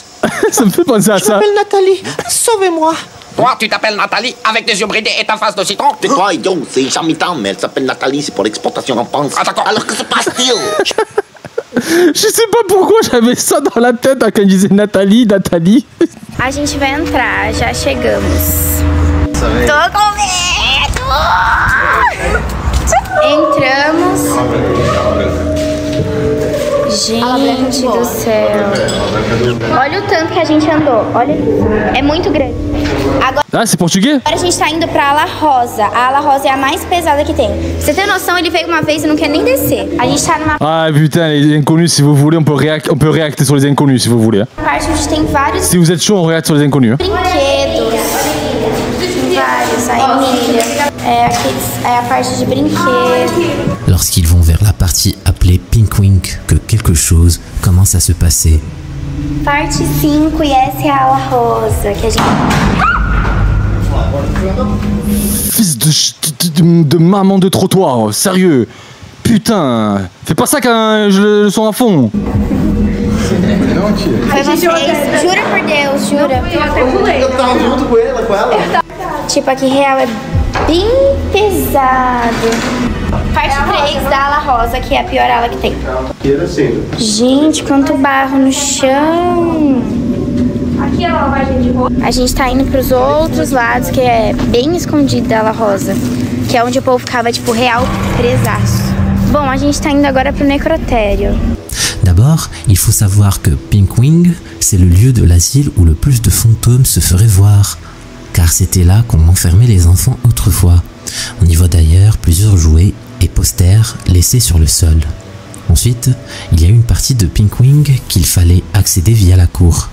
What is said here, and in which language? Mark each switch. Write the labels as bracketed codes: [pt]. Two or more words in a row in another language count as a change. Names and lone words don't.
[fr] Ça me fait penser à ça. Je m'appelle Nathalie. Sauvez-moi. Toi, tu t'appelles Nathalie avec des yeux bridés et ta face de citron. C'est quoi, idiot? C'est Jean-Mitan, mais elle s'appelle Nathalie, c'est pour l'exportation en France. Ah, d'accord. Alors que se passe-t-il? Je sais pas pourquoi j'avais ça dans la tête quand il disait Nathalie. [pt] A gente vai entrar, já chegamos. Tô com medo! Entramos. Gente do céu. Olha o tanto que a gente andou. Olha, é muito grande. [fr] Ah, c'est portugais? [pt] Agora a gente tá indo pra Ala Rosa. A Ala Rosa é a mais pesada que tem. Pra você ter noção, ele veio uma vez e não quer nem descer. A gente tá numa [fr] Ah putain, les inconnus, si vous voulez, on peut réacter sur les inconnus si vous voulez. [pt] parte onde tem vários [fr] Si vous êtes chaud, on réacte sur les inconnus. [pt] brinquedos. Tem vários. A Emília. É a parte de brinquedos. [fr] Lorsqu'ils vont vers la partie appelée Pink Wink, que quelque chose commence à se passer. [pt] Parte 5 e essa é a Ala Rosa, que a gente... [fr] Fils de maman de trottoir, sérieux. Putain, fais pas ça quand je le sens à fond. [pt] Foi vocês? Jura por Deus, jura. Eu tava junto com ela. Tipo, aqui real é bem pesado. Parte 3 da Ala Rosa, que é a pior ala que tem. Gente, quanto barro no chão. Aqui é a lavagem de roupa. A gente tá indo pros outros lados, que é bem escondido da Ala Rosa. Que é onde o povo ficava, tipo, real presaço. Bom, a gente tá indo agora pro necrotério. [fr] D'abord, il faut savoir que Pink Wing, c'est le lieu de l'asile où le plus de fantômes se feraient voir. Car c'était là qu'on enfermait les enfants autrefois. On y voit d'ailleurs plusieurs jouets et posters laissés sur le sol. Ensuite, il y a une partie de Pink Wing qu'il fallait accéder via la cour.